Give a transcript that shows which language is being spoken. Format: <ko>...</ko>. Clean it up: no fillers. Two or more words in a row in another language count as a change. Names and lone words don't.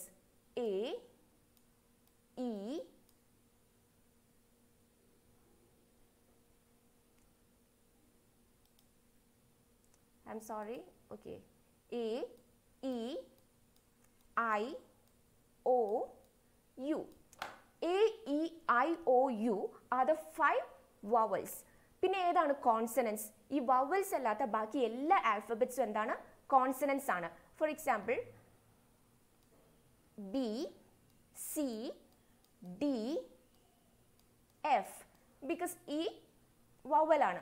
<en>A, E, I'm sorry, okay, A, E, I, O, U. A, E, I, O, U are the 5 vowels.</en> <ml>പിന്നെ ഏതാണ് കോൺസണൻസ്? ഈ വവൽസ് അല്ലാത്ത ബാക്കി എല്ലാ ആൽഫബറ്റ്സും എന്താണ്? കോൺസണൻസ് ആണ്.</ml> <en>for example</en> <ml>B, C, D, F, ബിക്കോസ് ഈ വവലാണ്.</ml>